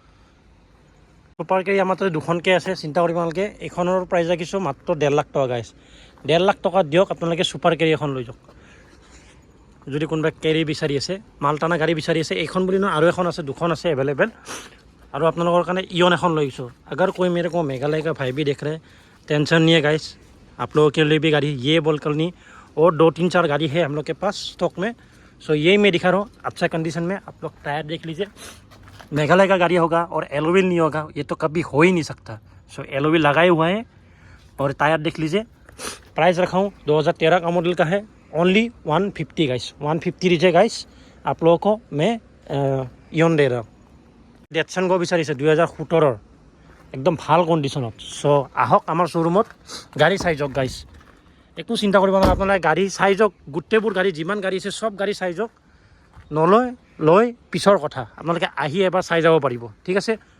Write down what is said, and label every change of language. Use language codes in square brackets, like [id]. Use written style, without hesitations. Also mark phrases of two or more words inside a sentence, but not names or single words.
[as] ছুপাৰ কেৰি আমাৰ তাতে দুখনকৈ আছে, চিন্তা কৰিব নালাগে। এইখনৰ প্ৰাইচ ৰাখিছোঁ মাত্ৰ 1.5 লাখ টকা গাইছ। 1.5 লাখ টকা দিয়ক, আপোনালোকে ছুপাৰ কেৰি এখন লৈ যাওক। যদি কোনোবাই কেৰি বিচাৰি আছে, মালটানা গাড়ী বিচাৰি আছে, এইখন বুলি নহয় আৰু এখন আছে, দুখন আছে এভেইলেবল। আৰু আপোনালোকৰ কাৰণে ইয়ন এখন লৈ গৈছোঁ। [hi] अगर कोई मेरे को मेघालय का भाई भी देख रहे हैं, टेंशन नहीं है गाइस, आप लोगों के लिए भी गाड़ी ये बोलकर नहीं, और 2-3-4 गाड़ी है हम लोग के पास स्टॉक में। सो यही मैं दिखा रहा हूँ अच्छा कंडीशन में। आप लोग टायर देख लीजिए, मेघालय का गाड़ी होगा और एलोविल नहीं होगा, ये तो कभी हो ही नहीं सकता। सो एलोविल लगाए हुआ है और टायर देख लीजिए। प्राइस रखा हूँ 2013 का मॉडल का है, ओनली 150 गाइस। 150 दीजिए गाइस, आप लोगों को मैं इयन दे रहा हूँ। [as] ডেটছন গো বিচাৰিছে 2017 একদম ভাল কণ্ডিশ্যনত। চ' আহক আমাৰ শ্ব'ৰুমত, গাড়ী চাই যাওক গাইছ। একো চিন্তা কৰিব নালাগে, আপোনালোকে গাড়ী চাই যাওক। গোটেইবোৰ গাড়ী যিমান গাড়ী আছে চব গাড়ী চাই যাওক। নলয় লৈ পিছৰ কথা, আপোনালোকে আহি এবাৰ চাই যাব পাৰিব, ঠিক আছে।